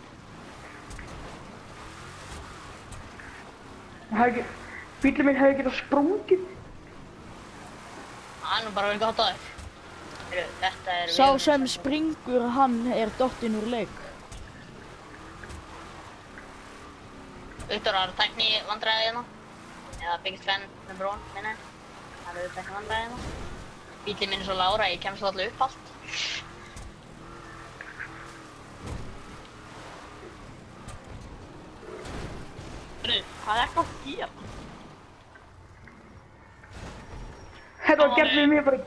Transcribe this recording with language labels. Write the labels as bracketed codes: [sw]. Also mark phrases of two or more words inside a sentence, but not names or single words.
[is] Bíllinn minn hefði getað sprungið. Það er nú bara vel gott á þér. Þetta er... Sá sem springur, hann er dottinn úr leik. Viktor, það eru tækni vandræði hérna. [en] Eða biggest fan number 1, [is] minni. Það eru tækni vandræði hérna. Bíllinn minn er svo lágur að ég kemst alltaf upp allt. Hvað er það að gera? Þetta var gert við mig bara...